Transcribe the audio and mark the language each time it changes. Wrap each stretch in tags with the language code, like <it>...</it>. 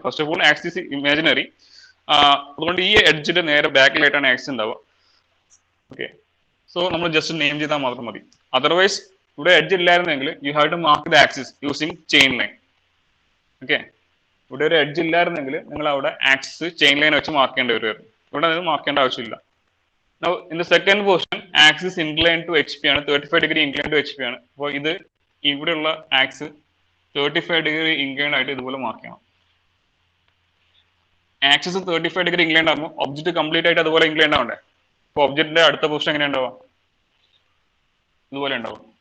<ml>First of all axis imaginary. അതുകൊണ്ട് ഈ എഡ്ജിന്റെ നേരെ ബാക്കിലായിട്ടാണ് ആക്സിസ് ഉണ്ടാവുക.</ml> <en>okay, so</en> <ml>നമ്മൾ ജസ്റ്റ് നെയിം ചെയ്താൽ മാത്രം മതി.</ml> <en>otherwise</en> <ml>ഇവിടെ എഡ്ജ് ഇല്ലായിരുന്നെങ്കിൽ</ml> <en>You have to mark the axis using chain line.</en> <ml>Okay, ഇവിടെ ഒരു എഡ്ജ് ഇല്ലായിരുന്നെങ്കിൽ നിങ്ങൾ അവിടെ ആക്സിസ് ചെയിൻ ലൈൻ വെച്ച് മാർക്ക് ചെയ്യേണ്ടി വരുമായിരുന്നു. ഇവിടെ അത് മാർക്ക് ചെയ്യേണ്ട ആവശ്യമില്ല.</ml> <en>Now in the second portion, axis inclined to HP</en> <ml>ആണ്,</ml> <en>35</en> <ml>ഡിഗ്രി</ml> <en>inclined to HP ആണ്.</en> <ml>അപ്പോൾ ഇത് ഇവിടെയുള്ള ആക്സിസ് 35 ഡിഗ്രി ഇൻക്ലൈൻഡ് ആയിട്ട് ഇതുപോലെ മാർക്ക് ചെയ്യണം. ആക്സിസ് 35 ഡിഗ്രി ഇൻക്ലൈൻഡ് ആകുമ്പോൾ ഒബ്ജക്റ്റ് കംപ്ലീറ്റ് ആയിട്ട് അതുപോലെ ഇൻക്ലൈൻഡ് ആവണ്ടേ. അപ്പോൾ ഒബ്ജക്റ്റിന്റെ അടുത്ത പൊസിഷൻ എങ്ങനെ ഉണ്ടാവുക? ഇതുപോലെ ഉണ്ടാവും.</ml>